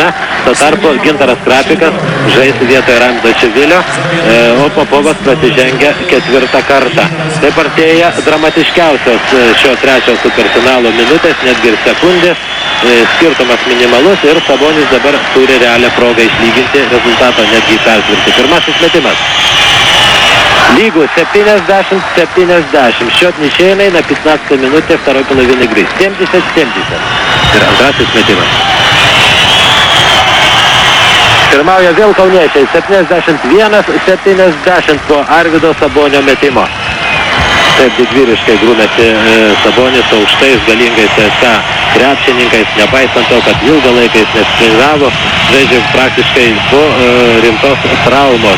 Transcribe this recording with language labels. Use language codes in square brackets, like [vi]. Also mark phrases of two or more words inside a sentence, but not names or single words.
[lt] Tuo tarpu Gintaras Krapikas žais vietoje Ramzo Čivilio, o Popovas prasižengia 4 kartą. Taip artėja dramatiškiausios šio trečio superfinalo minutės, netgi ir sekundės. Skirtumas minimalus ir Sabonis dabar turi realią progą išlyginti rezultatą, netgi persvirti. Pirmasis metimas. [ru] Лигу 70-70. Счет ничейный на 15 минуте второй половины игры. 70-70. [lt] Ir antrasis metimas. Pirmauja vėl kauniečiai 71-70 po Arvydo Sabonio metimo. Taip didvyriškai grūmėsi Sabonis aukštais galingais CSK krepšininkais, nepaisant to, kad ilgą laiką jis nesprendavo, žaidžia praktiškai po rimtos traumos.